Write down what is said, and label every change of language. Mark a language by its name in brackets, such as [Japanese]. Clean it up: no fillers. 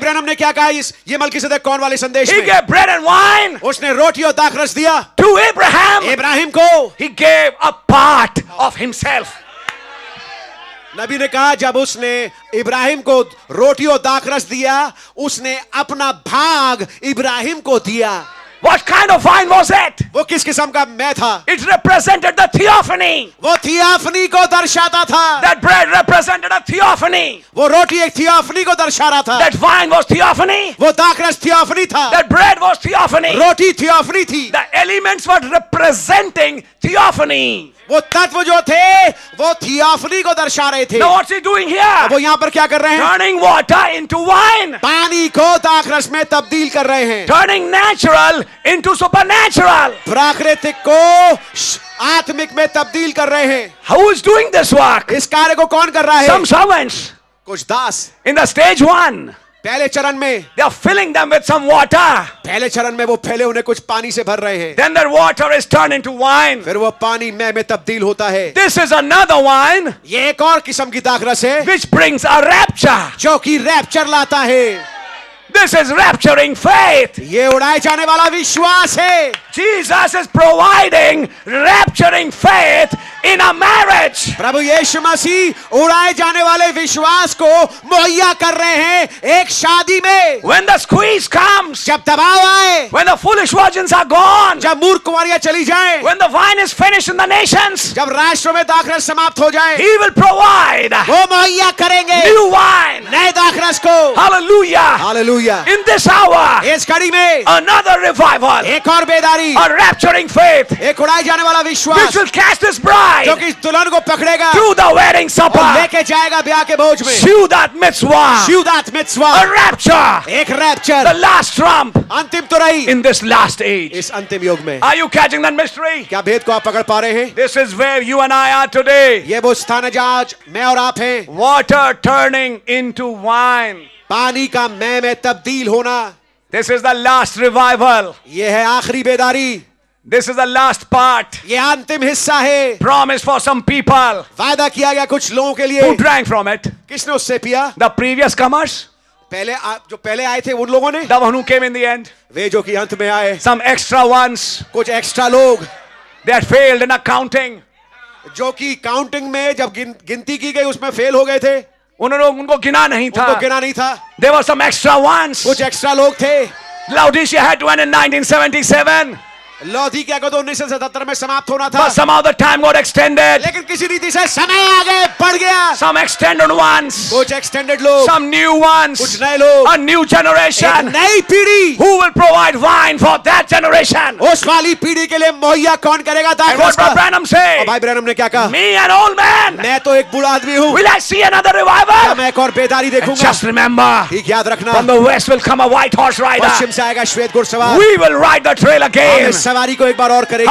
[Hindi] Branham ने क्या कहा इस ये मलकीसदक कौन वाले संदेश [English] He [Hindi] में? [English] gave bread and wine [Hindi] उसने रोटी और दाखरस दिया [English] to Abraham. [Hindi] इब्राहिम को। [English] He gave a part of himself. [Hindi] नबी ने कहा जब उसने इब्राहिम को रोटी और दाखरस दिया, उसने अपना भाग इब्राहिम को दिया। [English] What kind of wine was it? [Hindi] वो किस किस्म का मैं था? [English] It represented the theophany. [Hindi] वो थियाफनी को दर्शाता था। [English] That bread represented a theophany. [Hindi] वो रोटी एक थियाफनी को दर्शा रहा था। [English] That wine was theophany. [Hindi] वो दाखरस थियाफनी था। [English] That bread was theophany. [Hindi] रोटी थियाफनी थी। [English] The elements were representing theophany. [Hindi] वो तत्व जो थे वो थियाफनी को दर्शा रहे थे। [English] Now what's he doing [Hindi] अब [English] here? [Hindi] वो यहाँ पर क्या कर रहे हैं? [English] Turning water into wine. [Hindi] पानी को दाखरस में तब्दील कर रहे हैं। [English] Turning natural into supernatural. [Hindi] प्राकृतिक को आत्मिक में तब्दील कर रहे हैं। [English] Who is doing this work? [Hindi] इस कार्य को कौन कर रहा है? [English] Some servants. [Hindi] कुछ दास। [English] In the stage 1, [Hindi] पहले चरण में [English] they are filling them with some water. [Hindi] पहले चरण में वो पहले उन्हें कुछ पानी से भर रहे हैं, [English] Then their water is turned into wine. [Hindi] फिर वो पानी में तब्दील होता है। [English] This is another wine [Hindi] ये एक और किस्म की दाखरस है [English] which brings a rapture. [Hindi] जो कि रैप्चर लाता है। [English] This is rapturing faith. [Hindi] ये उड़ाए जाने वाला विश्वास है। [English] Jesus is providing rapturing faith in a marriage. [Hindi] प्रभु यीशु मसीह उड़ाए जाने वाले विश्वास को मुहैया कर रहे हैं एक शादी में। [English] When the squeeze comes, [Hindi] जब दबाव आए, [English] when the foolish virgins are gone, [Hindi] जब मूर्ख कुमारियां चली जाएं, [English] when the wine is finished in the nations, [Hindi] जब राष्ट्रों में दाखरस समाप्त हो जाए, [English] He will provide [Hindi] वो मुहैया करेंगे [English] new wine. [Hindi] नए दाखरस को। [English] Hallelujah. [Hindi] Hallelujah. [English] In this hour, [Hindi] इस घड़ी में [English] another revival, [Hindi] एक और बेदारी, [English] a rapturing faith, [Hindi] एक उड़ाए जाने वाला [English] which [Hindi] विश्वास [English] will catch this bride [Hindi] जो कि इस दुल्हन को पकड़ेगा [English] to the wedding [Hindi] और [English] supper. [Hindi] लेके जाएगा ब्याह के भोज में। [Hebrew] Seudat mitzvah, शिवदात मित्सवा, [English] a rapture, [Hindi] एक [English] the rapture, last trump [Hindi] अंतिम तुरई [English] in this last age. [Hindi] इस अंतिम युग में। [English] Are you catching that mystery? [Hindi] क्या भेद को आप पकड़ पा रहे हैं? [English] This is where you and I are today. [Hindi] ये वो स्थान है जहाँ आज मैं और आप हैं। [English] Water turning into wine. [Hindi] पानी का मैं में तब्दील होना। [English] This is the last revival. [Hindi] ये है आखिरी बेदारी, [English] This is the last part. [Hindi] ये अंतिम हिस्सा है। [English] Promise for some people [Hindi] वादा किया गया कुछ लोगों के लिए। [English] who drank from it. [Hindi] किसने उससे पिया? [English] The previous comers, [Hindi] जो पहले आए थे उन लोगों ने, [English] the one who came in the end. [Hindi] वे जो कि अंत में आए, [English] Some extra ones, [Hindi] कुछ एक्स्ट्रा लोग [English] they had failed in accounting. [Hindi] जो कि काउंटिंग में जब गिनती की गई उसमें फेल हो गए थे, उनको गिना नहीं था. उनको गिना नहीं था। [English] There were some extra ones. [Hindi] कुछ एक्स्ट्रा लोग थे। [English] Laodicea had to end in 1977. [Hindi] लौदीकिया को तो 1977 में समाप्त होना था, [English] But somehow the time got extended. [Hindi] लेकिन किसी रीति से समय आगे बढ़ गया। [English] Some extended ones, [Hindi] कुछ एक्सटेंडेड लोग, [English] some new ones, [Hindi] कुछ नए लोग, [English] a new [Hindi] एक [English] generation [Hindi] नई पीढ़ी। [English] who will provide wine for that generation. [Hindi] उस वाली पीढ़ी के लिए मुहैया कौन करेगा? [English] And what Brother Branham say? [Hindi] भाई ब्रैनम ने क्या कहा? [English] Me, an old man, [Hindi] मैं तो एक बूढ़ा आदमी हूँ, [English] will I see another revival? [Hindi] मैं एक और बेदारी [English] And [Hindi] देखूंगा। [English] just remember, [Hindi] ठीक याद रखना, [English] from the west will come a white horse rider. [Hindi] पश्चिम से आएगा श्वेत घुड़सवार। [English] We will ride the trail [Hindi] हम [English] again. [Hindi] इस सवारी को एक बार और करेंगे।